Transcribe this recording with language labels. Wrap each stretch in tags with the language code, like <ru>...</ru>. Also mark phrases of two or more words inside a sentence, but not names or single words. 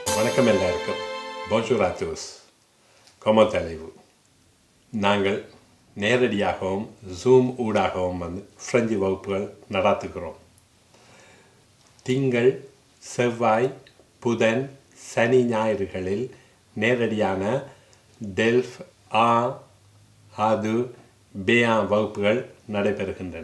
<ta>வணக்கம் எல்லாருக்கும்.</ta> <fr>bonjour à tous. comment allez-vous?</fr> <ta>நாங்கள் நேரடியாகவும் ஜூம் ஊடாகவும் வந்து ஃப்ரெஞ்சு வகுப்புகள் நடாத்துகிறோம். திங்கள், செவ்வாய், புதன், சனி, ஞாயிறுகளில் நேரடியான டெல்ஃப் அது பேயா வகுப்புகள் நடைபெறுகின்றன.</ta>